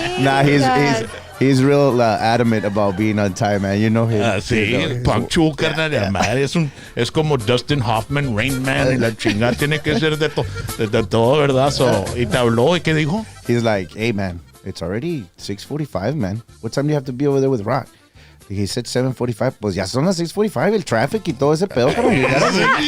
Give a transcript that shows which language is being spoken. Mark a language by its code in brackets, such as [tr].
[en] Nah, he's real adamant about being on time, man. You know him. [es] Sí, punctual, carnal. Es como Dustin Hoffman, Rain Man, y la chingada tiene que ser de todo, ¿verdad? Y te habló, ¿y qué dijo? [en] He's like, hey, man, it's already 6:45, man. What time do you have to be over there with Rock? He said 7:45. [es] Pues ya son las 6:45, el traffic y todo ese pedo para llegar así.